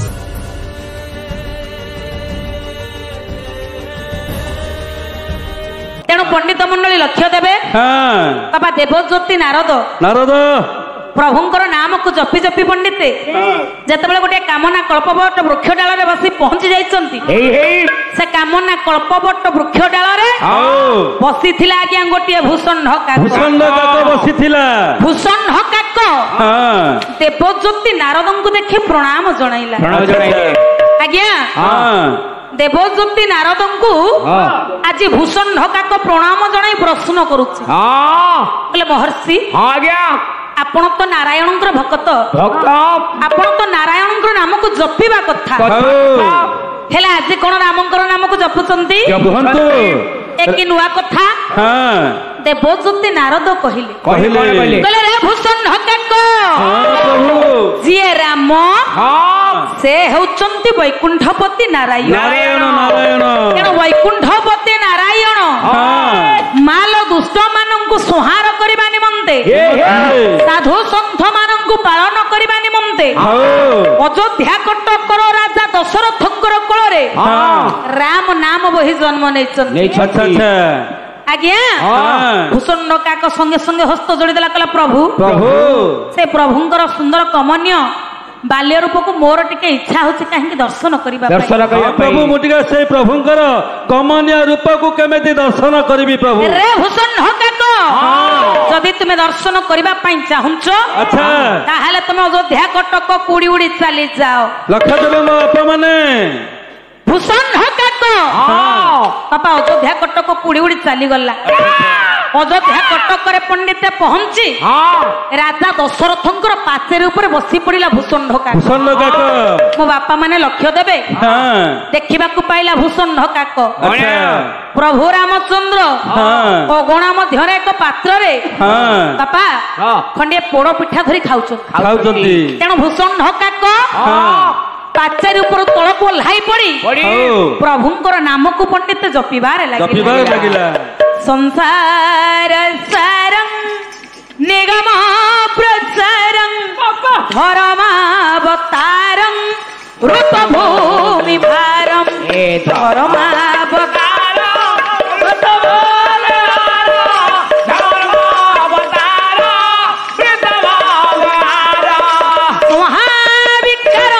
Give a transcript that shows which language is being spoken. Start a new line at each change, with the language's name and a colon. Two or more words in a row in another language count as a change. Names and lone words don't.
Odia: ତେଣୁ ପଣ୍ଡିତ ମଣ୍ଡଳୀ ଲକ୍ଷ୍ୟ ଦେବେ ବାବା ଦେବଜ୍ୟୋତି ନାରଦ ପ୍ରଭୁଙ୍କର ନାମ କୁ ଜପି ଜପି ପଣ୍ଡିତେ ଯେତେବେଳେ ଗୋଟେ କାମନା କଳ୍ପବଟ ବୃକ୍ଷ ଡାଳ ରେ ବସି ପହଞ୍ଚି ଯାଇଛନ୍ତି ସେ କାମନା କଳ୍ପବଟ ବୃକ୍ଷ ଡାଳ ରେ ବସି ଥିଲା ଆଜ୍ଞା ଗୋଟେ ଭୂଷଣ କାକ ଭୂଷଣ କାକ ଦେବଜ୍ୟୋତି ନାରଦଙ୍କୁ ଦେଖି ପ୍ରଣାମ ଜଣାଇଲା ଆଜ୍ଞା ଦେବଜ୍ୟୋତି ନାରଦଙ୍କୁ ଆଜି ଭୂଷଣ କାକ ପ୍ରଣାମ ଜଣାଇ ପ୍ରଶ୍ନ କରୁଛି ବୋଲେ ମହର୍ଷି ଆଜ୍ଞା ଆପଣ ତ ନାରାୟଣ ଭକ୍ତ ଆପଣ ତ ନାରାୟଣ ନାମ କୁ ଜପିବା କଥା ହେଲା ଆଜି କେଉଁ ରାମଙ୍କର ନାମ କୁ ଜପୁଛନ୍ତି ଏକ ନୂଆ କଥା ଦେବଜ୍ୟୋତି ନାରଦ କହିଲେ ରେ ଭୂଷଣ ହକାକ ଯିଏ ରାମ ସେ ହେଉଛନ୍ତି ବୈକୁଣ୍ଠପତି ନାରାୟଣ ତେଣୁ ବୈକୁଣ୍ଠପତି ନାରାୟଣ ମାଲ ଦୁଷ୍ଟ ମାନଙ୍କୁ ସଂହାର କରିବା ନିମନ୍ତେ ସାଧୁ ସନ୍ଥ ମାନଙ୍କୁ ପାଳନ କରିବା ନିମନ୍ତେ ଅଯୋଧ୍ୟା କଟକର ରାଜା ଦଶରଥଙ୍କର କୋଳରେ ରାମ ନାମ ବହି ଜନ୍ମ ନେଇଛନ୍ତି ଆଜ୍ଞା ଭୂଷଣ କାକ ସଙ୍ଗେ ସଙ୍ଗେ ହସ୍ତ ଯୋଡ଼ି ଦେଲା କହିଲା ପ୍ରଭୁ ସେ ପ୍ରଭୁଙ୍କର ସୁନ୍ଦର କମନୀୟ ବାଲ୍ୟ ରୂପ କୁ ମୋର ଟିକେ ଇଚ୍ଛା ହେଉଛି କାହିଁ ଦର୍ଶନ କରିବା ପ୍ରଭୁ ମୁଁ ଟିକେ ସେ ପ୍ରଭୁଙ୍କର କମନୀୟ ରୂପ କୁ କେମିତି ଦର୍ଶନ କରିବି ପ୍ରଭୁ ରେ ଭୂଷଣ କାକ ଯଦି ତୁମେ ଦର୍ଶନ କରିବା ପାଇଁ ଚାହୁଁଛ अच्छा ତାହାହେଲେ ତୁମେ ଅଯୋଧ୍ୟା କଟକ କୁ ଉଡ଼ି ଚାଲି ଯାଅ ଲକ୍ଷ୍ୟ ଦେବ ବାପା ମାନେ ଭୂଷଣ କାକ ବାପା ଅଯୋଧ୍ୟା କଟକ କୁ ଉଡ଼ି ଚାଲି ଗଲା ଅଯୋଧ୍ୟା କଟକ ରେ ପଣ୍ଡିତ ପହଞ୍ଚି ରାଜା ଦଶରଥଙ୍କର ପାଚେରି ଉପର ବସି ପଡ଼ିଲା ଭୂଷଣ କାକ ମୋ ବାପା ମାନେ ଲକ୍ଷ୍ୟ ଦେବେ ଦେଖିବା କୁ ପାଇଲା ଭୂଷଣ କାକ ପ୍ରଭୁ ରାମଚନ୍ଦ୍ର ଅଗଣା ମଧ୍ୟ ଏକ ପାତ୍ର ରେ ବାପା ଖଣ୍ଡେ ପୋଡ଼ ପିଠା ଧରି ଖାଉଛନ୍ତି ତେଣୁ ଭୂଷଣ କାକ ପାଚେରି ଉପର ତଳ କୁ ଲାଇ ପଡ଼ି ପ୍ରଭୁଙ୍କର ନାମ କୁ ପଣ୍ଡିତ ଜପିବାର ଲାଗିଲା
Sanskrit: संसार सारं निगम प्रसारं धर्मावतारं ऋतभूमि भारं धर्मावतारं महाविक्रम